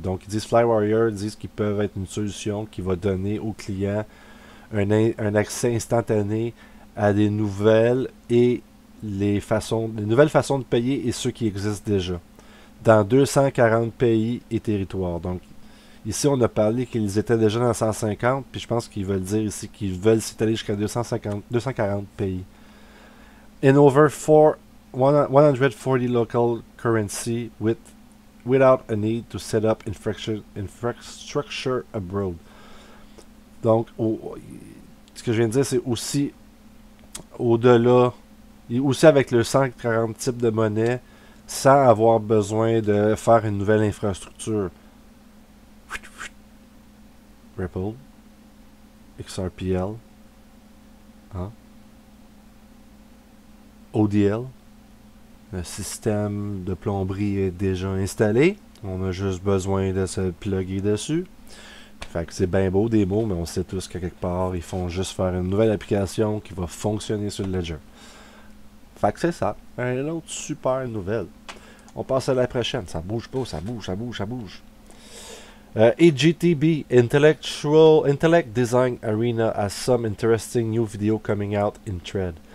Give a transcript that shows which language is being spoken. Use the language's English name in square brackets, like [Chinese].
[French] Donc, ils disent Flywire disent qu'ils peuvent être une solution qui va donner aux clients un accès instantané à des nouvelles et les nouvelles façons de payer et ceux qui existent déjà dans 240 pays et territoires. Donc, ici, on a parlé qu'ils étaient déjà dans 150, puis je pense qu'ils veulent dire ici qu'ils veulent s'étaler jusqu'à 240 pays. [English] In over 140 local currency without a need to set up infrastructure abroad. [French] Donc, ce que je viens de dire, c'est aussi au-delà, aussi avec le 140 types de monnaie, sans avoir besoin de faire une nouvelle infrastructure. Ripple, XRPL, hein? ODL, le système de plomberie est déjà installé. On a juste besoin de se plugger dessus. Fait que c'est bien beau des mots, mais on sait tous qu'à quelque part, ils font juste faire une nouvelle application qui va fonctionner sur le Ledger. Fait que c'est ça. Une autre super nouvelle. On passe à la prochaine. Ça bouge pas, ça bouge, ça bouge, ça bouge. [English] AGTB, Intellect Design Arena, has some interesting new video coming out in thread.